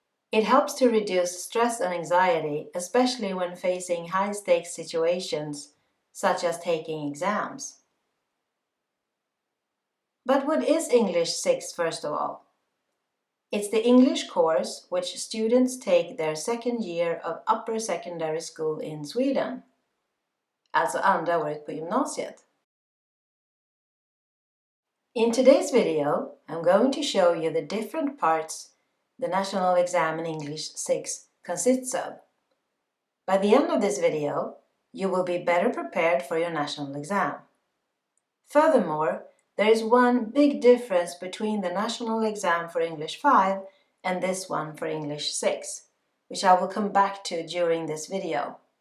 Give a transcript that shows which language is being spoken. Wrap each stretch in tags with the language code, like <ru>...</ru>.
<en>It helps to reduce stress and anxiety, especially when facing high-stakes situations, such as taking exams. But what is English 6 first of all? It's the English course which students take their second year of upper secondary school in Sweden.</en> <sv>Alltså andra året på gymnasiet.</sv> <en>In today's video, I'm going to show you the different parts the national exam in English 6 consists of. By the end of this video, you will be better prepared for your national exam. Furthermore, there is one big difference between the national exam for English 5 and this one for English 6, which I will come back to during this video.</en>